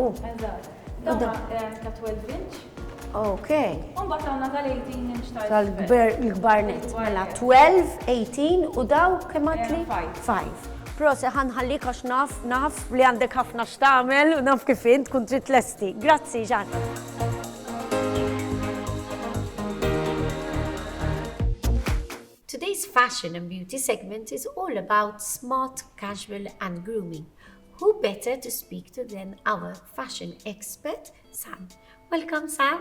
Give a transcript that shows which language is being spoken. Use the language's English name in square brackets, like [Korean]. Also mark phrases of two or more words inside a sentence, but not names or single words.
[Maltese] Eżatt. Dawn ta' 12 inch. Okay. U mbagħad għandna tal-18 inch Tal-gbar net. Mela 12, 18 u daw kemm għatli? 5. Prosi ħanħallik għax naf li għandek ħafna x'tagħmel u naf kif int tkun trid lesti. Grazzi, Ġan. [English] Today's fashion and beauty segment is all about smart, casual and grooming. Who better to speak to than our fashion expert, Sam. Welcome, Sam.